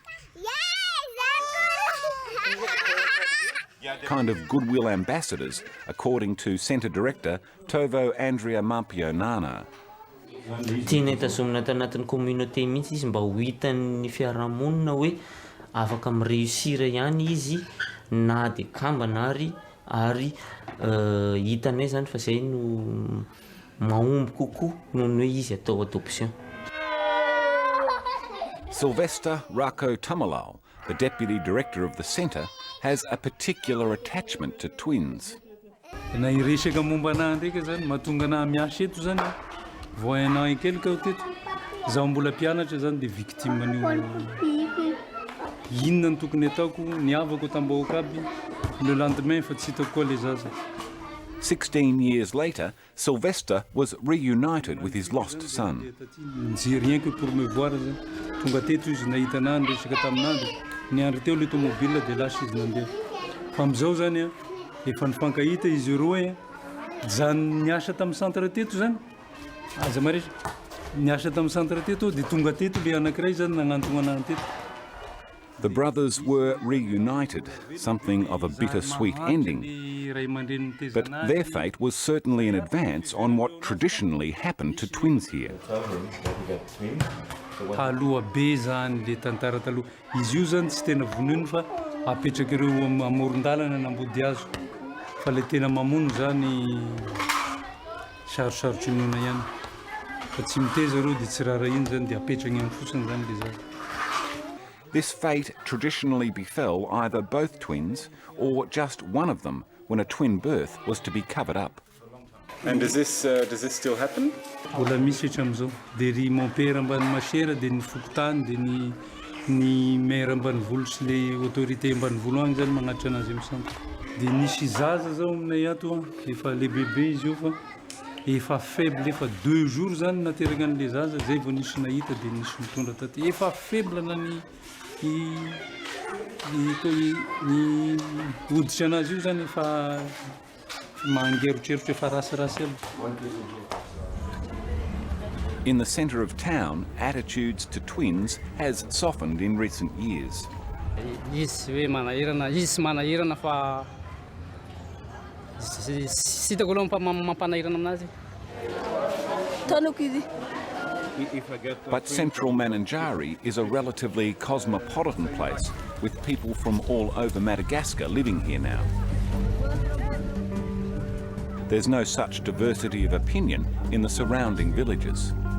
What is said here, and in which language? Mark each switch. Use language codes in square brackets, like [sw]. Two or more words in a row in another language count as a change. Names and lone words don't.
[en] Kind of goodwill ambassadors, according to Centre Director Tovo Andrea Mampio Nana. [mg] Tiana itazomina tanatin'ny communauté mihitsy izy mba ho hitan'ny fiarahamonina hoe afaka mireusira ihany izy na dia kambana ary hitanay zany fa zay no mahomby kokoa noho ny hoe izy atao adoption. [en] Sylvester Rako Tamalal, the Deputy Director of the Centre, has a particular attachment to twins. [mg] Na iresaka momba anahy ndraika zany mahatonga anahy miasa eto zany vao hainao ankelika aho teto zaho mbola mpianatra zany dia victime an'io inona ny tokony ataoko niavako tambahoaka aby [fr] le lendemain [mg] fa tsy hitako koa le zaza. [en] 16 years later, Sylvester was reunited with his lost son. [fr] N'y rien que pour me voir [mg] zany tonga teto izy nahita anahy niresaka tamin'andro niandro teo le tomobile dia lasa izy nandeha fa amizao zany efa nifankahita izy roa zany niasa tamin'ny centre teto zany aza maresy niasa tamin'ny centre teto dia tonga teto le anankiray zany nagnantona anahy teto. [en] The brothers were reunited, something of a bittersweet ending. But their fate was certainly in advance on what traditionally happened to twins here. [mg] Taloha be zany le tantara taloha izy io zany tsy tena vonoiny fa apetraka ireo amoron-dalana nambody azo fa le tena mamono zany sarosarotry noana ihany fa tsy miteza reo dia tsy rara iny zany dia apetrany ihany fotsiny zany le zaza. [en] This fate traditionally befell either both twins or just one of them when a twin birth was to be covered up. And does this still happen? [mg] Mbola misy hatramin'izao dia ry [fr] mon père [mg] ambany masera dia ny fokotany dia ny maire ambanivolo sy le autorité ambanivolo any zany magnatitra anazy amin'ny centre. Dia nisy zaza zao aminay ato efa le bébé izy io fa efa faible efa 2 jours zany naterana an'le zaza zay vao nisy nahita dia nisy mitondra taty efa faible na ny hoditra anazy io zany efa mangerotrerotry efa rasirasy ela. [en] In the centre of town, attitudes to twins has softened in recent years. [mg] Izy hoe manahirana, izy sy manahirana fa sitako aloha mampanahirana aminazy. Tanoko izy. [en] But central Mananjary is a relatively cosmopolitan place, with people from all over Madagascar living here now. There's no such diversity of opinion in the surrounding villages.